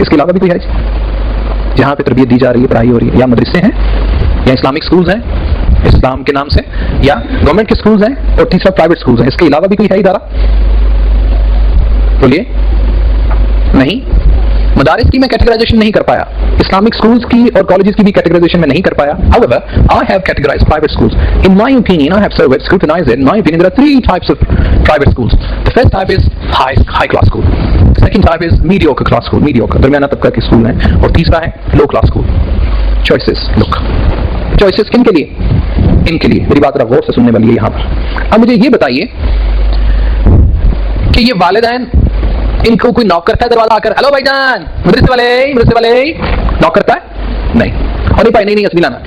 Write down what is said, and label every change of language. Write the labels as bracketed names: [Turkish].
[Hindi] इसके अलावा भी कोई है जहाँ पे तरबियत दी जा रही है, पढ़ाई हो रही है? या मदरसे हैं, या इस्लामिक स्कूल्स हैं इस्लाम के नाम से, या गवर्नमेंट के स्कूल्स हैं, और तीसरा प्राइवेट स्कूल्स हैं। इसके अलावा भी कोई है इदारा? बोलिए। नहीं। मदारिस की मैं कैटेगराइजेशन नहीं कर पाया, इस्लामिक स्कूल्स की और कॉलेजेस की भी कैटेगराइजेशन में नहीं कर पाया। [English] However, I have categorized private schools. In my opinion, I have surveyed, scrutinized it. In my opinion, there are three types of private schools. The first type is high class school. The second type is mediocre class school, mediocre, [Hindi] दरमियाना तबका के school हैं, [English] और तीसरा है low class school. Choices, look. [Hindi] Choices किन के लिए? इनके लिए। मेरी बात जरा गौर से सुनने वाली है यहाँ पर। अब मुझे ये बताइए कि ये वालिदैन, इनको कोई नॉक करता है दरवाजा आकर, हेलो भाईजान मदरसे वाले नॉक करता है? नहीं। और नहीं भाई, नहीं असली लाना।